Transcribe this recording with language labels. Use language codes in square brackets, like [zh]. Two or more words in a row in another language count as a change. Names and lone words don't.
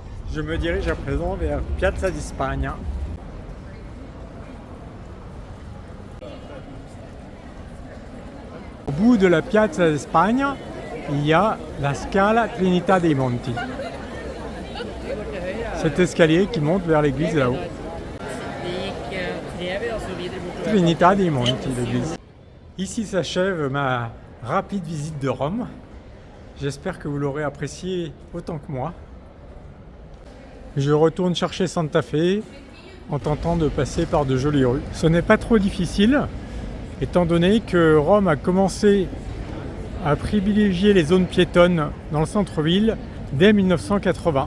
[fr] Je me dirige à présent vers Piazza di Spagna. Au bout de la Piazza di Spagna, il y a la Scala Trinità dei Monti. Cet escalier qui monte vers l'église là-haut. Trinità dei Monti, l'église. Ici s'achève ma rapide visite de Rome. J'espère que vous l'aurez apprécié autant que moi. Je retourne chercher Santa Fe en tentant de passer par de jolies rues. Ce n'est pas trop difficile, étant donné que Rome a commencé à privilégier les zones piétonnes dans le centre-ville dès 1980.